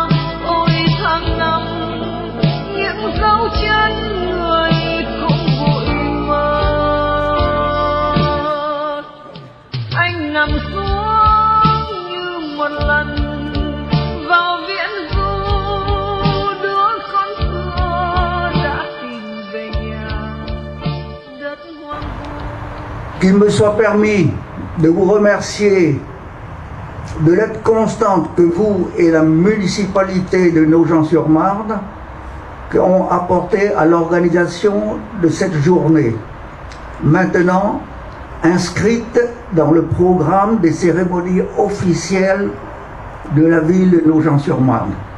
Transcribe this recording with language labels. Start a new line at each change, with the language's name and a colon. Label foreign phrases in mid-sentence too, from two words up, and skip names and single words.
Vietnamese: Ôi tháng năm những dấu chân người cũng vội mất. Anh nằm xuống như một lần vào viễn du, đứa con xưa đã tìm về nhà đất hoang vu.
French: Qu'il me soit permis de vous remercier de l'aide constante que vous et la municipalité de Nogent-sur-Marne ont apporté à l'organisation de cette journée, maintenant inscrite dans le programme des cérémonies officielles de la ville de Nogent-sur-Marne.